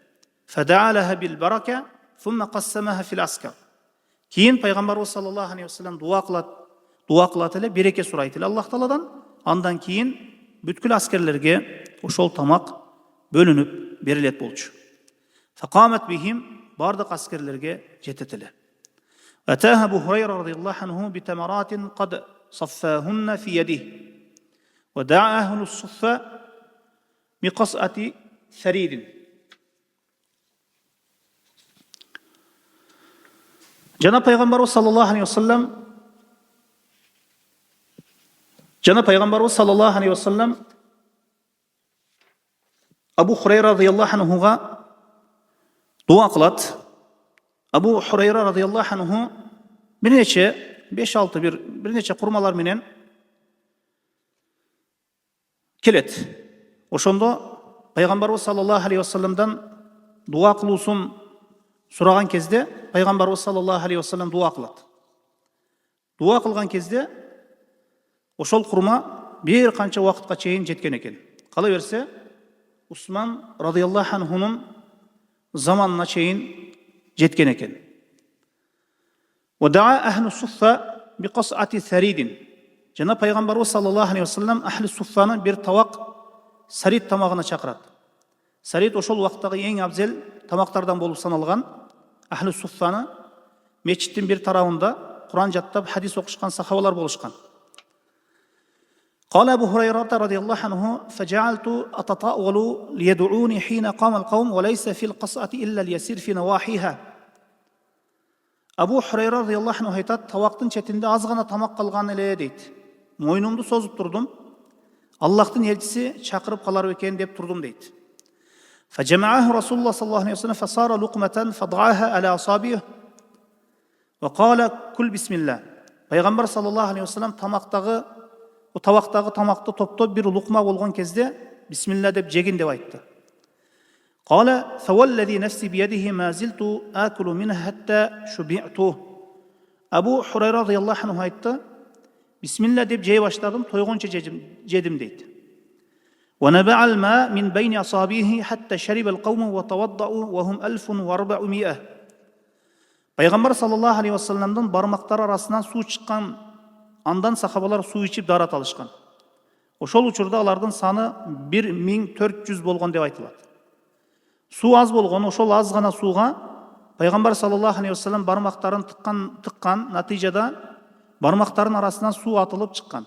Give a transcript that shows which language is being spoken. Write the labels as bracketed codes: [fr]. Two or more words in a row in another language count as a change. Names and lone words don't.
[ky] Кийин пайгамбарыбыз [ar] صلى الله عليه وسلم [ky] дуа кылат эле, береке сурайт эле Аллах Тааладан. Андан кийин бүткүл аскерлерге ошол тамак бөлүнүп берилет болчу. [ar] فقامت بهم, [ky] бардык аскерлерге жетет эле. [ar] أتاه أبو هريرة رضي الله عنه بتمرات قد صفهن في يده. ودعا أهل الصفة بقصعة ثريد. [ky] Жана пайгамбарыбыз [ar] صلى الله عليه وسلم [ky] Абу Хурайра [ar] رضي الله عنه [ky] дуа кылат. Абу Хурайра [ar] رضي الله عنه [ky] бир нече курмалар менен келет. Ошондо пайгамбарыбыз [ar] صلى الله عليه وسلم [ky] дуа кылуусун сураган кезде пайгамбарыбыз [ar] صلى الله عليه وسلم [ky] дуа кылат. Дуа кылган кезде ошол курма бир канча убакытка чейин жеткен экен. Кала берсе Усман [ar] رضي الله عنه [ky] заманына чейин жеткен экен. [ar] ودعا أهل الصفة بقصعة ثريد. [ky] Жана пайгамбарыбыз [ar] صلى الله عليه وسلم [ky] ахли суффаны бир табак сарид тамагына чакырат. Сарид ошол убактагы эң абзел тамактардан болуп саналган. Ахли суффаны мечиттин бир тарабында Куран жаттап хадис окушкан сахабалар болушкан. [ar] قال أبو هريرة رضي الله عنه فجعلت أتطاول ليدعوني حين قام القوم وليس في القصعة إلا اليسير في نواحيها. [ky] Абу Хурайра [ar] رضي الله عنه [ky] айтат, табактын четинде аз гана тамак калган эле дейт. Мойнумду созуп турдум. Аллахтын элчиси чакырып калар экен деп турдум дейт. [ar] فجمعه رسول الله صلى الله عليه وسلم فصار لقمة فضعها على أصابعه وقال كل بسم الله. [ky] Пайгамбар [ar] صلى الله عليه وسلم [ky] табактагы тамакты топтоп бир лукма болгон кезде бисмилла деп жегин деп айтты. [ar] قال فوالذي نفسي بيده ما زلت آكل منها حتى شبعت. [ky] Абу Хурайра [ar] رضي الله عنه [ky] айтты, бисмилла деп жей баштадым, тойгонча жедим дейт. [ar] ونبع الماء من بين أصابعه حتى شرب القوم وتوضأوا وهم 1400. [ky] Пайгамбар [ar] صلى الله عليه وسلم [ky] бармактары арасынан суу чыккан, андан сахабалар суу ичип дарат алышкан. Ошол учурда алардын саны 1400 болгон деп айтылат. Суу аз болгон, ошол аз гана сууга Пайгамбар [ar] صلى الله عليه وسلم [ky] бармактарын тыккан, натыйжада бармактарын арасынан суу атылып чыккан.